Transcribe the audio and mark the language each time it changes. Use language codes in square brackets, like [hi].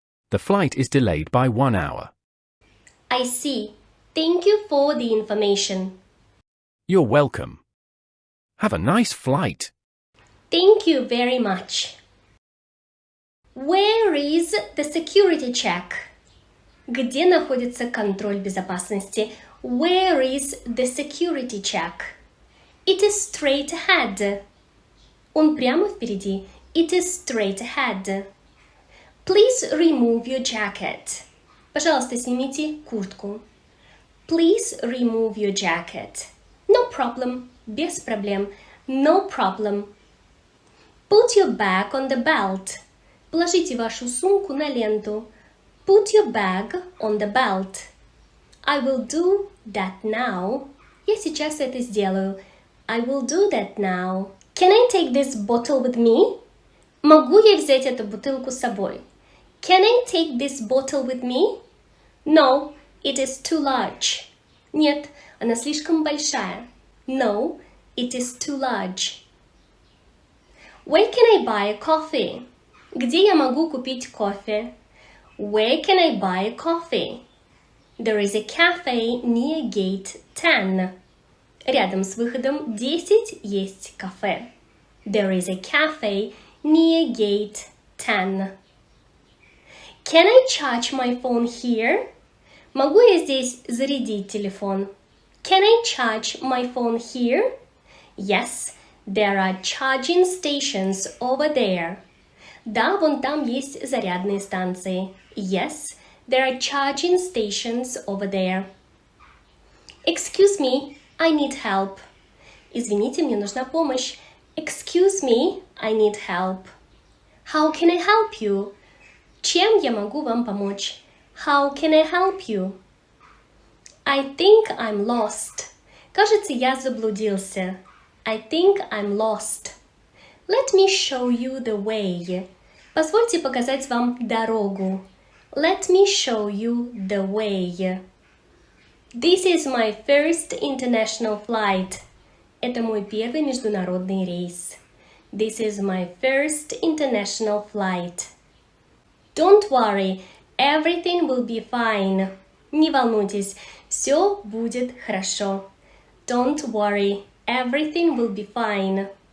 [en] The flight is delayed by 1 hour. I see. Thank you for the information. You're welcome. Have a nice flight. Thank you very much. Where is the security check? [ru] Где находится контроль безопасности? [en] Where is the security check? It is straight ahead. [ru] Он прямо впереди. [en] It is straight ahead. Please remove your jacket. [ru] Пожалуйста, снимите куртку. [en] Please remove your jacket. No problem. [ru] Без проблем. [en] No problem. Put your bag on the belt. [ru] Положите вашу сумку на ленту. [en] Put your bag on the belt. I will do that now. [ru] Я сейчас это сделаю. [en] I will do that now. Can I take this bottle with me? [ru] Могу я взять эту бутылку с собой? [en] Can I take this bottle with me? No, it is too large. [ru] Нет, она слишком большая. [en] No, it is too large. Where can I buy a coffee? [ru] Где я могу купить кофе? [en] Where can I buy a coffee? There is a cafe near gate 10. [ru] Рядом с выходом 10 есть кафе. [en] There is a cafe near gate 10. Can I charge my phone here? [ru] Могу я здесь зарядить телефон? [en] Can I charge my phone here? Yes, there are charging stations over there. [ru] Да, вон там есть зарядные станции. [en] Yes, there are charging stations over there. Excuse me, I need help. [ru] Извините, мне нужна помощь. [en] Excuse me, I need help. How can I help you? [ru] Чем я могу вам помочь? [en] How can I help you? I think I'm lost. [ru] Кажется, я заблудился. [en] I think I'm lost. Let me show you the way. [ru] Позвольте показать вам дорогу. [en] Let me show you the way. This is my first international flight. [ru] Это мой первый международный рейс. [en] This is my first international flight. Don't worry, everything will be fine. [ru] Не волнуйтесь, все будет хорошо. [en] Don't worry, everything will be fine.